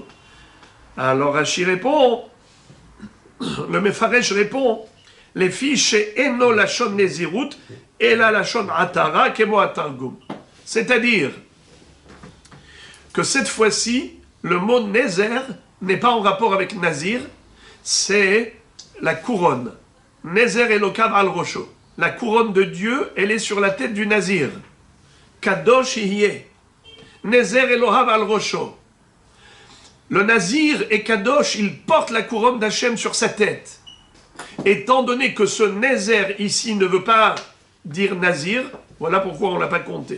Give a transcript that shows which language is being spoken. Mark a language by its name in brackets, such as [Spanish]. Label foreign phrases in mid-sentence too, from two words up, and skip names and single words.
[French] Alors Rashi répond, le Mefaresh répond, les fiches [Hebrew] אינו לשון נזירות [French] et la [Hebrew] לשון עטרה כמו התרגום. [French] C'est-à-dire que cette fois-ci, le mot Nézer n'est pas en rapport avec Nazir, c'est la couronne. [Hebrew] נזר אלוקיו על ראשו. [French] La couronne de Dieu, elle est sur la tête du Nazir. [Hebrew] קדוש יהיה. נזר אלהיו על ראשו. [French] Le Nazir et Kadosh, il porte la couronne d'Hachem sur sa tête. Étant donné que ce Nézer ici ne veut pas dire Nazir, voilà pourquoi on ne l'a pas compté.